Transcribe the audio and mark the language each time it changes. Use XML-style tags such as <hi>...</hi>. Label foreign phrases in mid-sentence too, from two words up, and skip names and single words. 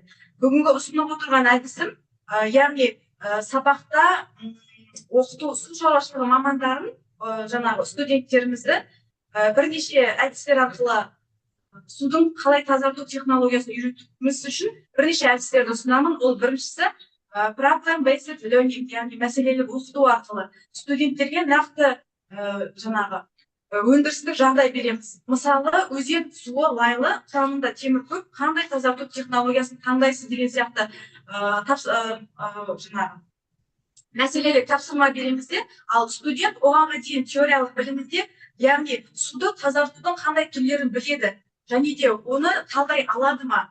<kk>Бүгінгі ұсынып отырған әдісім, яғни сабақта оқыту су шаруашылығы мамандарын, жаңағы студенттерімізді бірнеше әдістер арқылы судың қалай тазарту технологиясын үйретуіміз үшін бірнеше әдістерді ұсынамын. Ол біріншісі</kk> <en>problem based learning,</en> <kk>яғни мәселелік оқыту арқылы студенттерге нақты жаңағы өндірістік жағдай береміз. Мысалы, өзен суы лайлы, құрамында темір көп, қандай тазарту технологиясын таңдайсыз деген сияқты жаңағы мәселелік тапсырма беремізде, ал студент оғанға дейін теориялық білімінде, яғни суды тазартудың қандай түрлерін біледі, және де оны талдай алады ма?</kk>